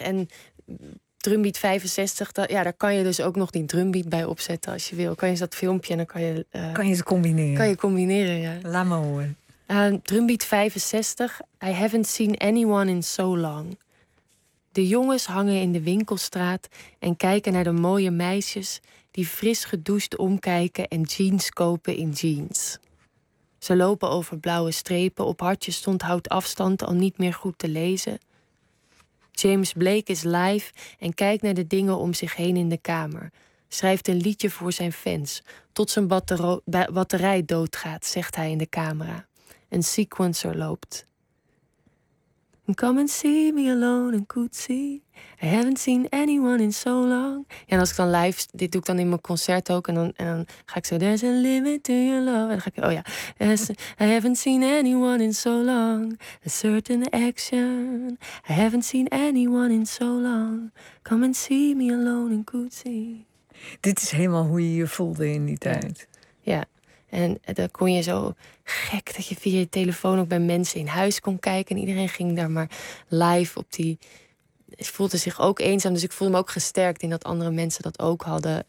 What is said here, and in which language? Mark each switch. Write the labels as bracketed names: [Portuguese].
[Dutch] En drumbeat 65, daar kan je dus ook nog die drumbeat bij opzetten als je wil. Kan je dat filmpje en dan kan je... Kan je ze combineren. Kan je combineren, ja. Laat me horen. [English] Drumbeat 65, I haven't seen anyone in so long. [Dutch] De jongens hangen in de winkelstraat en kijken naar de mooie meisjes die fris gedoucht omkijken en jeans kopen in jeans. Ze lopen over blauwe strepen, op hartjes stond houd afstand al niet meer goed te lezen. James Blake is live en kijkt naar de dingen om zich heen in de kamer. Schrijft een liedje voor zijn fans, tot zijn batterij doodgaat, zegt hij in de camera. Een sequencer loopt. [English] Come and see me alone and could see. I haven't seen anyone in so long. [Dutch] Ja, en als ik dan live, dit doe ik dan in mijn concert ook. En dan ga ik zo, [English] there's a limit to your love. [Dutch] En dan ga ik, oh ja. [English] I haven't seen anyone in so long. A certain action. I haven't seen anyone in so long. Come and see me alone and could see. [Dutch] Dit is helemaal hoe je je voelde in die tijd. Ja. En dan kon je zo gek dat je via je telefoon ook bij mensen in huis kon kijken. En iedereen ging daar maar live op die... Ik voelde zich ook eenzaam, dus ik voelde me ook gesterkt in dat andere mensen dat ook hadden.